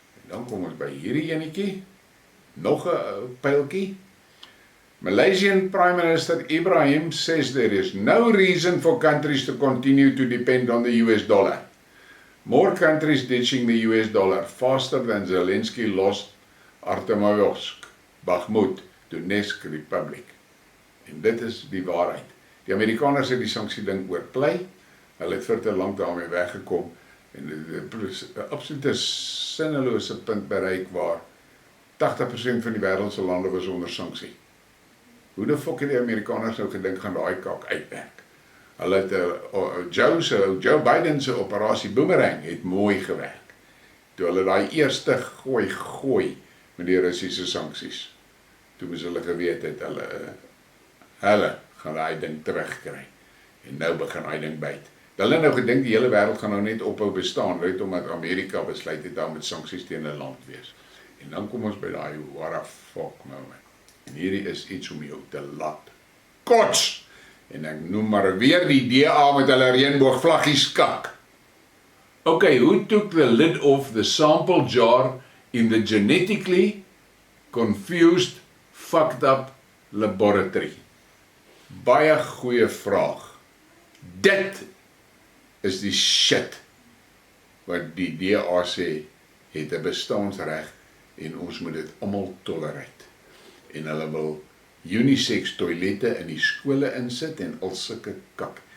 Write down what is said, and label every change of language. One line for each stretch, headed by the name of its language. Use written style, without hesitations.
Afrikaans: En dan kom ons by hierdie enetjie, nog 'n pyltjie.
English: Malaysian Prime Minister Ibrahim says there is no reason for countries to continue to depend on the US dollar. More countries ditching the US dollar faster than Zelensky lost Artemovsk, Bakhmut, Donetsk Republic.
Afrikaans: En dit is die waarheid. Die Amerikaners het die sanksie ding oorplei, hulle het vir te lank daarmee weggekom, en die absolute sinnelose punt bereik waar 80% van die wêreldse lande was onder sanksie. Hoe die fok het die Amerikaners nou gedink gaan daai kak uitwerk? Hulle het Joe Biden se operasie Boomerang het mooi gewerk. Toe hulle daai eerste gooi met die Russiese sanksies. Toe moes hulle geweet het hulle gaan daai ding terugkry. En nou begin daai ding byt. Hulle nou gedink die hele wêreld gaan nou net ophou bestaan, net omdat Amerika besluit het daar met sanksies teen 'n land wees. En dan kom ons by daai
English: what a fuck moment.
Afrikaans: En hierdie is iets om jou te laat kots. En ek noem maar weer die DA met hulle reenboog vlaggies kak.
English: Okay, who took the lid off the sample jar in the genetically confused, fucked up laboratory?
Afrikaans: Baie goeie vraag. Dit is die shit wat die DA sê, het 'n bestaansreg en ons moet dit almal tolerate. En hulle wil unisex toilette in die skole insit en al sulke kak.